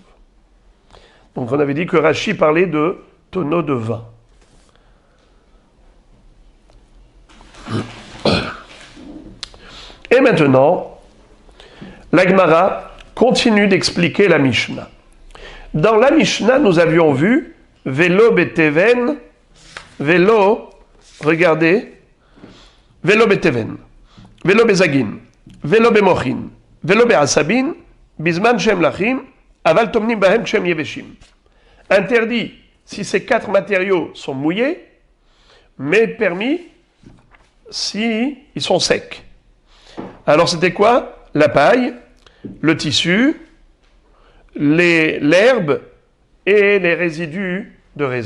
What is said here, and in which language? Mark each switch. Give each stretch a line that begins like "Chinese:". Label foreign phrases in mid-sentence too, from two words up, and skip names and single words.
French: Donc on avait dit que Rashi parlait de tonneau de vin. Et maintenant, la Gemara continue d'expliquer la Mishnah. Dans la Mishnah, nous avions vu
Hebrew: ולא בתבן, ולא, regardez, ולא בתבן, ולא בזגין, ולא במוכין, ולא בעשבים, בזמן שהם לחים, אבל טומנין בהם שהם יבשים.
French: Interdit si ces 4 matériaux sont mouillés, mais permis si ils sont secs. Alors c'était quoi? La paille, le tissu, l'herbe et les résidus de raisin.